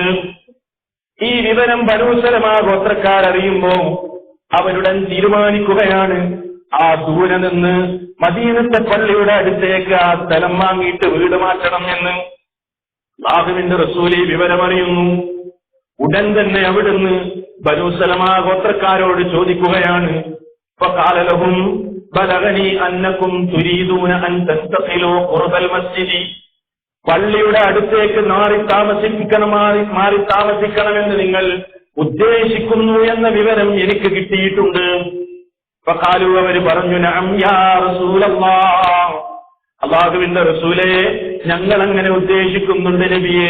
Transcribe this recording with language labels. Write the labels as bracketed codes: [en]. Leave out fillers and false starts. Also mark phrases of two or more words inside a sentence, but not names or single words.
[ml] ഈ വിവരം ബനൂ സലമ ഗോത്രക്കാരറിയുമ്പോ അവരുടെ തീരുമാനിക്കുകയാണ്, ആ ദൂരെ നിന്ന് മദീനത്തെ പള്ളിയുടെ അടുത്തേക്ക് ആ സ്ഥലം വാങ്ങിയിട്ട് വീട് മാറ്റണം എന്ന്. അല്ലാഹുവിന്റെ റസൂൽ വിവരമറിയുന്നു. ഉടൻ തന്നെ അവിടുന്ന് ബനൂ സലമ ഗോത്രക്കാരോട് ചോദിക്കുകയാണ്, [ar] فقال لهم بلغني أنكم تريدون أن تنتقلوا قرب المسجد. [ml] പള്ളിയുടെ അടുത്തേക്ക് മാറി താമസിക്കണമെന്ന് നിങ്ങൾ ഉദ്ദേശിക്കുന്നു എന്ന വിവരം എനിക്ക് കിട്ടിയിട്ടുണ്ട്. ഫഖാലു, അവര് പറഞ്ഞു, [ar] نعم يا رسول الله, [ml] അല്ലാഹുവിന്റെ റസൂലേ, ഞങ്ങൾ അങ്ങനെ ഉദ്ദേശിക്കുന്നുണ്ട് നബിയേ.